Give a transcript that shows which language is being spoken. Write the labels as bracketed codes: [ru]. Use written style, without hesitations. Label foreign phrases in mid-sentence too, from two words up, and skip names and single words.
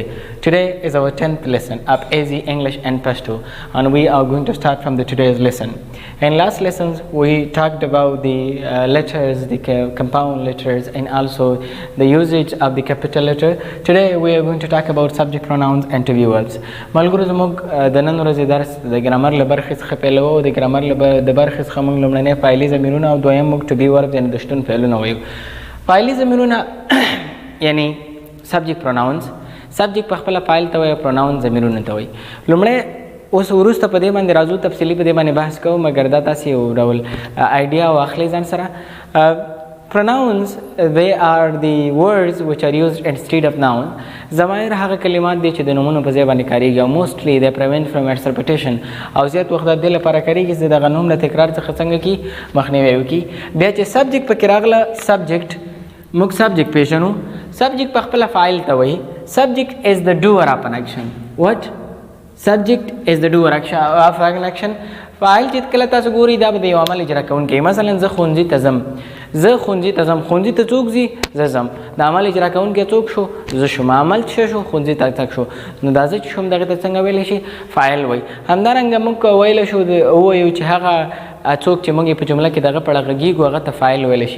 [en] Today is our 10th lesson of AZ English and Pashto, and we are going to start from the today's lesson. In last lessons we talked about the letters, the compound letters, and also the usage of the capital letter. Today we are going to talk about subject pronouns and to be verbs. [ps] ملګرو زموږ د نن ورځې درس د ګرامر له برخې څخه پیلوو. د ګرامر د برخې څخه موږ لومړنی فعلي ضمیرونه او دویم موږ [en] to be verbs [ps] یعنې د شتون فعلونه وایو. فعلي ضمیرونه یعنی [en] subject pronouns. [ps] subject په خپله فاعل ته وایي او pronouns ضمیرونه ته وایي. لومړی اوس وروسته په دې باندې راځو تفصیلي په دې باندې بحث کوو، مګر دا تاسې یو ډول آیډیا واخلئ ځان سره. [en] pronouns they are the words which are used instead of noun. [ps] ضمایر هغه کلمات دي چې د نومونو په ځای باندې کارېږي او [en] mostly they prevent from its repetition [ps] او زیات وخت د دې لپاره کارېږي چې دغه نوم له تکرار څخه څنګه کي مخنیوی وکړي. بیا چې subject پکې راغله subject موږ subject پیژنو. subject په خپله فاعل ته وایي. [en] subject is the doer of an action. what? subject is the doer of an action. [ps] فاعل چې کله تاسو ګورئ دا به د یو عمل اجرا کوونکی. مثلا زه ښوونځي ته ځم، زه ښوونځي ته ځم. ښوونځي ته څوک ځي؟ زه ځم. د عمل اجرا کوونکی څوک شو؟ زه شوم. عمل څه شو؟ ښوونځي ته تګ شو. نو دا زه چې شوم دغې ته څنګه ویلی شي؟ فاعل وایي. همدارنګه موږ ویلی شو ووایو چې هغه څوک چې موږ یې په جمله کې دغه پړه غږیږو هغه ته فاعل ویلی شي.